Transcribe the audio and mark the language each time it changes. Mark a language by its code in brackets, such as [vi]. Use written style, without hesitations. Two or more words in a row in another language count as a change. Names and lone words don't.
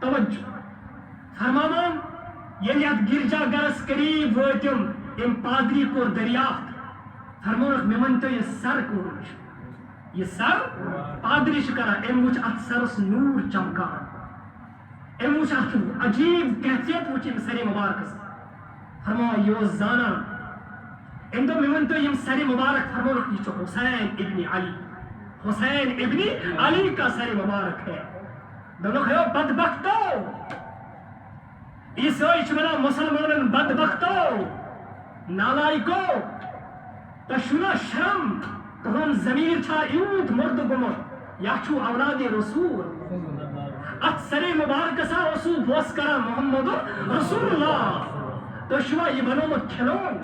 [ks] توجہ فرماوان ییٚلہِ اتھ گرجا گرس قریب وٲتِم، أمۍ پادری کوٚر دریافت، فرمونکھ مےٚ ؤنۍتو یہِ سر کون چھُ؟ یہ سر پادری چھُ کران، أمۍ وٕچھ اتھ سرس نوٗر چمکان، أمۍ وٕچھ اتھ عجیب کیفیت وٕچھ أمۍ سرِ مبارکس، فرمایا یہ اوس زانان، أمۍ دوٚپ مےٚ ؤنۍتو یِم سرِ مبارک، فرمونکھ یہ چھُ حسین ابن علی، حسین ابن علی [ur] کا سر مبارک ہے۔ [ks] دوٚپُکھ ہے بدبختو، عیسائی چھِ ونان مسلمانن بدبختو، نالائکو، تۄہہِ چھُو نا شرم؟ تُہُنٛد ضمیٖر چھا یوٗت مُردٕ گوٚمُت؟ یا چھُو اولادِ رسول، اتھ سرِ مبارکس اوسوٗ بوس کران محمد رسول اللہ، تُہۍ چھُوا یہِ بنومُت کھِلون؟